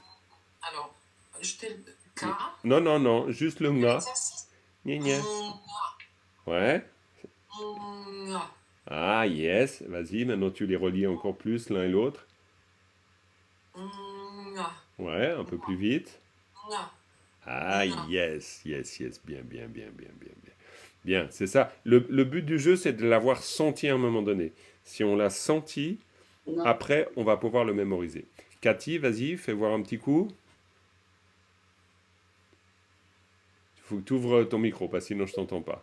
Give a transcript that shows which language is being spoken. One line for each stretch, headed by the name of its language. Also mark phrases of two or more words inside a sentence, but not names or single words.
French: alors, je t'ai ka, Non, non, non, juste le nga. l'exercice, Gna, gna. Ouais. na,
English: Ah, yes.
French: Vas-y, maintenant tu les relis encore plus l'un et l'autre. na, Ouais, un peu plus vite. na, Ah, na.
English: yes, yes, yes.
French: Bien, bien, bien, bien, bien, bien. Bien, c'est ça. Le but du jeu, c'est de l'avoir senti à un moment donné. Si on l'a senti, na. après, on va pouvoir le mémoriser. Cathy, vas-y, fais voir un petit coup. Il faut que tu ouvres ton micro, parce que sinon je t'entends pas.